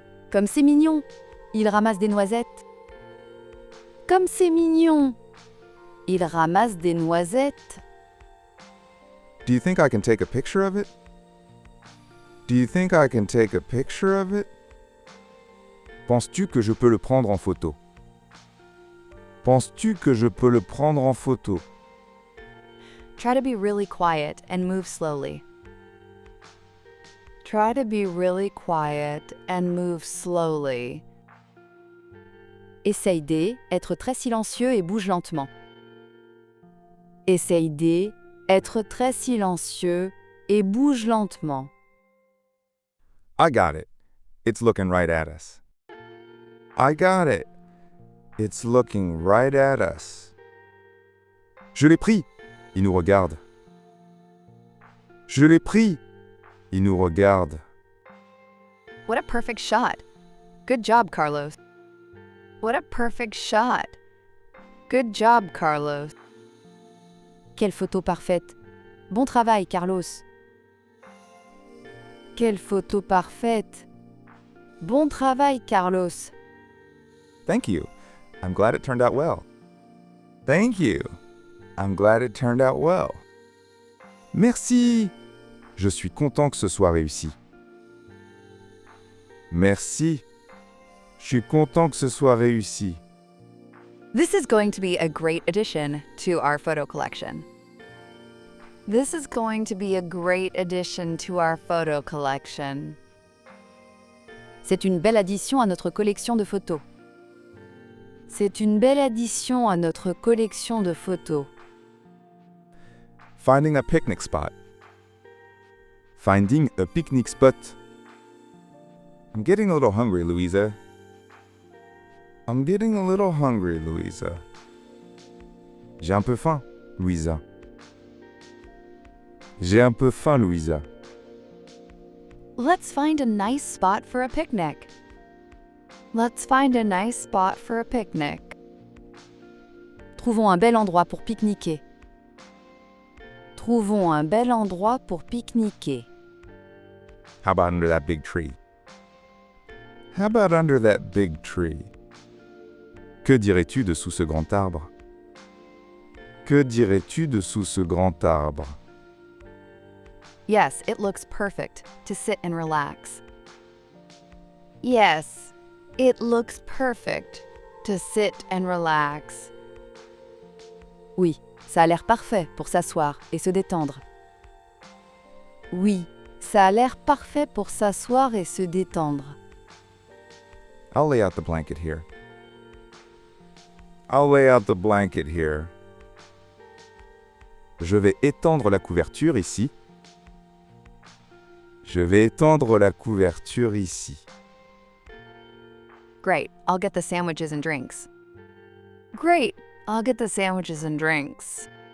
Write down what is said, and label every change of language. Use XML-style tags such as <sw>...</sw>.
<fr>Comme c'est mignon, il ramasse des noisettes. Comme c'est mignon, il ramasse des noisettes.</fr> <en>Do you think I can take a picture of it? Do you think I can take a picture of it?</en> <fr>Penses-tu que je peux le prendre en photo? Penses-tu que je peux le prendre en photo?</fr> <en>Try to be really quiet and move slowly. Try to be really quiet and move slowly.</en> <fr>Essaye d'être très silencieux et bouge lentement. Essaye d'être très silencieux et bouge lentement.</fr> <en>I got it. It's looking right at us. I got it. It's looking right at us.</en> <fr>Je l'ai pris. Il nous regarde. Je l'ai pris. Il nous regarde.</fr> <en>What a perfect shot. Good job, Carlos. What a perfect shot. Good job, Carlos.</en> <fr>Quelle photo parfaite. Bon travail, Carlos. Quelle photo parfaite. Bon travail, Carlos.</fr> <en>Thank you. I'm glad it turned out well. Thank you. I'm glad it turned out well.</en> <fr>Merci. Je suis content que ce soit réussi. Merci. Je suis content que ce soit réussi.</fr> <en>This is going to be a great addition to our photo collection. This is going to be a great addition to our photo collection.</en> <fr>C'est une belle addition à notre collection de photos. C'est une belle addition à notre collection de photos.</fr> <en>Finding a picnic spot. Finding a picnic spot. I'm getting a little hungry, Luiza. I'm getting a little hungry, Luiza.</en> <fr>J'ai un peu faim, Luiza. J'ai un peu faim, Luiza.</fr> <en>Let's find a nice spot for a picnic. Let's find a nice spot for a picnic.</en> <fr>Trouvons un bel endroit pour pique-niquer. Trouvons un bel endroit pour pique-niquer.</fr> <en>How about under that big tree? How about under that big tree?</en> <fr>Que dirais-tu dessous ce grand arbre? Que dirais-tu dessous ce grand arbre?</fr> <en>Yes, it looks perfect to sit and relax. Yes, it looks perfect to sit and relax.</en> <fr>Oui, ça a l'air parfait pour s'asseoir et se détendre. Oui, ça a l'air parfait pour s'asseoir et se détendre.</fr> <en>I'll lay out the blanket here. I'll lay out the blanket here.</en> <fr>Je vais étendre la couverture ici. Je vais étendre la couverture ici.</fr> <en>Great, I'll get the sandwiches and drinks. Great, I'll get the sandwiches and drinks.</en>